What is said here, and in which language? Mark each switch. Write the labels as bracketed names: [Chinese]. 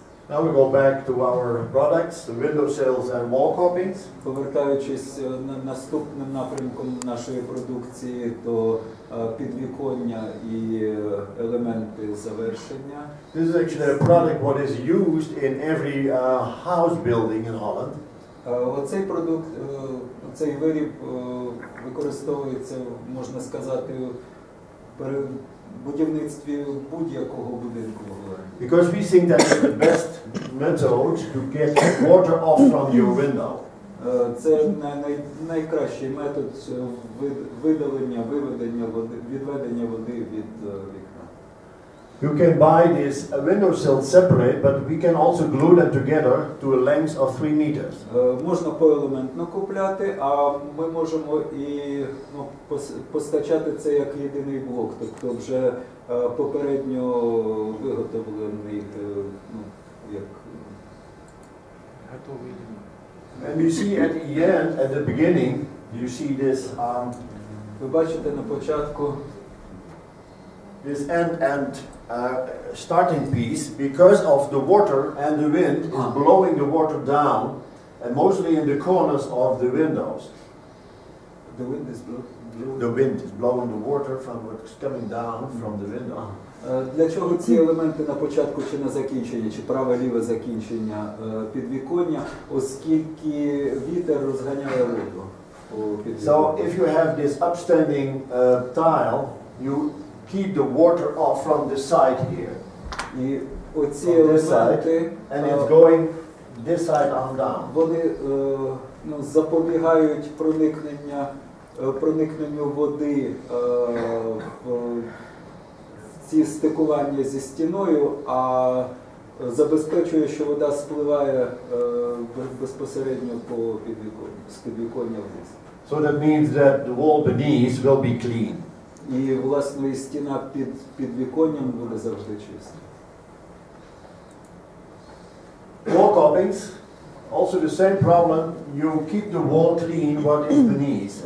[English] Now we go back to our products, the window sills and wall copings. [Ukrainian] Повертаючись наступним напрямком нашої продукції до підвіконня і елементи завершення. [English] This is actually a product what is used in every house building in Holland. [Ukrainian] Оцей продукт, цей виріб використовується, можна сказати, при будівництві будь-якого будинку в Голландії. [English] Because we think that is the best method to get water off from your window. [Ukrainian] Це найкращий метод видалення, виведення води, відведення води від вікна. [English] You can buy this window sills separate, but we can also glue them together to a length of 3 meters. [Ukrainian] Можна поелементно купляти, а ми можемо і постачати це як єдиний блок, тобто вже попередньо виготовлений, як готовий. [English] And you see at the end, at the beginning, you see this. [Ukrainian] Ви бачите на початку [English] this end starting piece, because of the water and the wind is blowing the water down, and mostly in the corners of the windows. The wind is blowing. The wind is blowing the water from what's coming down from the window. [Ukrainian] Для чого ці елементи на початку чи на закінчення, чи праве-ліве закінчення підвіконня, оскільки вітер розганяє воду по підвіконню. [English] So if you have this upstanding tile, you keep the water off from the side here. [Ukrainian] І оці елементи, [English] and it's going this side on down. [Ukrainian] Вони запобігають проникненню води в ці стикування зі стіною, а забезпечує, що вода спливає безпосередньо по підвіконню, з підвіконня вниз. [English] So that means that the wall beneath will be clean. [Ukrainian] І, власне, і стіна під віконням буде завжди чиста. [English] Wall copings, also the same problem. You keep the wall clean what is beneath.